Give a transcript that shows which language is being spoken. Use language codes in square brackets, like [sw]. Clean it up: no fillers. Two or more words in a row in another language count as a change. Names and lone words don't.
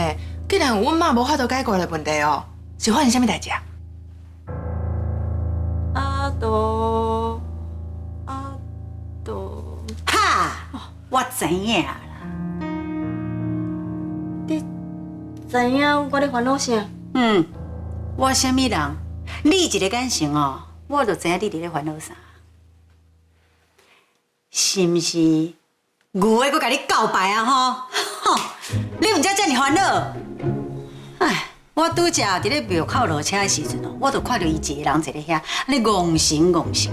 [nan] 竟然有阮媽無法度解決的問題哦，是發生啥物代誌啊？哈，我知影啦。你知影我咧煩惱啥？我啥物人？你一個眼神哦，我就知影你伫咧煩惱啥。是毋是牛的佫甲你告白啊？吼，你毋才遮爾煩惱。哎，我拄則伫咧廟口落車的時陣哦，我就看到伊一個人坐咧遐，安尼戇神。